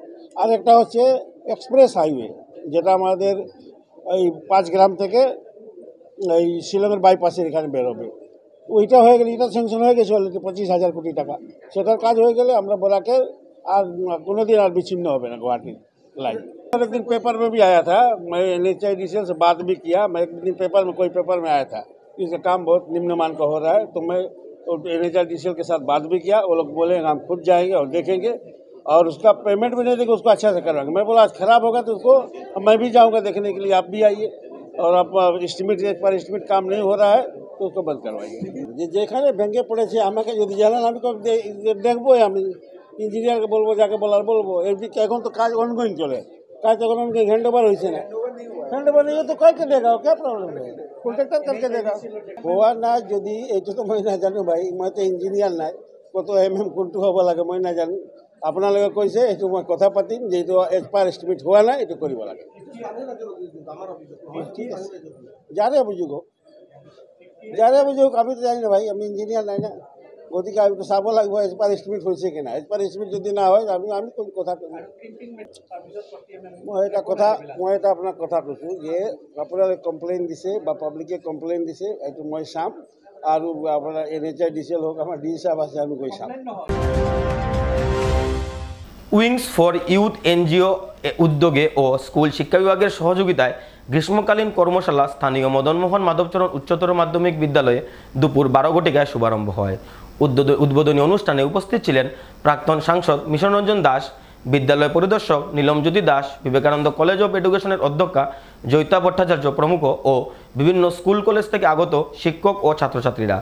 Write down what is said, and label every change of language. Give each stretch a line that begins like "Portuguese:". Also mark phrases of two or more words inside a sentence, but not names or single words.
Bangla: আর একটা হচ্ছে
English: express highway,
Bangla: যেটা আমাদের এই 5 গ্রাম থেকে এই শিলংয়ের বাইপাসের এখানে বেরোবে, ওইটা হয়ে গেলে, এটা স্যাংশন হয়ে গেছে অলরেডি 25,000 কোটি টাকা, সেটার কাজ হয়ে গেলে আমরা बोला আর কোনো दिन আর বিচ্ছিন্ন হবে না गुवाहाटी लाइन।
Hindi: एक दिन पेपर में भी आया था, मैं NHIDCL से बात भी किया, मैं एक दिन पेपर में कोई पेपर में आया था, इसका काम बहुत निम्नमान का हो रहा है, तो मैं NHIDCL के साथ बात भी किया, वो लोग बोले हम खुद जाएंगे और देखेंगे और उसका पेमेंट भी नहीं देंगे, उसको अच्छा से करवाएंगे। मैं बोला आज ख़राब होगा तो उसको मैं भी जाऊँगा देखने के लिए, आप भी आइए और आप एस्टिमेट एक पर एस्टिमेट काम नहीं हो रहा है तो उसको बंद करवाइए।
Bangla: যেখানে ভেঙে পড়েছে আমাকে যদি জানান আমি তো দেখবো, আমি ইঞ্জিনিয়ারকে বলবো, যাকে বলার বলবো। এর দিকে এখন তো কাজ অনগোয়িং চলে, কাজ এখন অনগোয়িং,
English: hand over
Bangla: হয়েছে না,
English: hand over
Hindi: नहीं हो तो करके देगा, क्या प्रॉब्लम है, कॉन्ट्रैक्टर करके देगा। हुआ ना
Assamese: যদি এইটা তো মই না জানো ভাই, মই তো ইঞ্জিনিয়ার নাই, কত কোনটো হ'ব লাগে মই না জানো, আপোনালোকে কৈছে এইটো মই কথা পাতিম, যেটো
English: expire estimate
Assamese: হোৱা নাই এইটো কৰিব লাগে।
Bangla: ঠিক আছে, যারে অভিযোগ হোক, যারে অভিযোগ, আমি তো জানি না ভাই, আমি ইঞ্জিনিয়ার নাই না,
Assamese: গতিকে আমি তো চাব লাগিব
English: expire estimate
Assamese: হৈছে কি না,
English: expire estimate
Assamese: যদি না হয় আমি কোন কথা কম। মই এটা আপোনাক কথা কৈছোঁ যে আপোনালোকে কমপ্লেইন দিছে বা পাব্লিকে কমপ্লেইন দিছে, এইটো মই চাম, আৰু আপোনাৰ NHIDCL হোক, আমাৰ ডি সাহেব আছে, আমি গৈ চাম।
Bangla: উইংস ফর ইউথ এনজিও উদ্যোগে ও স্কুল শিক্ষা বিভাগের সহযোগিতায় গ্রীষ্মকালীন কর্মশালা স্থানীয় মদনমোহন মাধবচরণ উচ্চতর মাধ্যমিক বিদ্যালয়ে দুপুর 12 ঘটিকায় শুভারম্ভ হয়। উদ্বোধনী অনুষ্ঠানে উপস্থিত ছিলেন প্রাক্তন সাংসদ মিশন রঞ্জন দাস, বিদ্যালয় পরিদর্শক নীলমজ্যোতি দাস, বিবেকানন্দ কলেজ অফ এডুকেশনের অধ্যক্ষা জয়িতা ভট্টাচার্য প্রমুখ ও বিভিন্ন স্কুল কলেজ থেকে আগত শিক্ষক ও ছাত্রছাত্রীরা।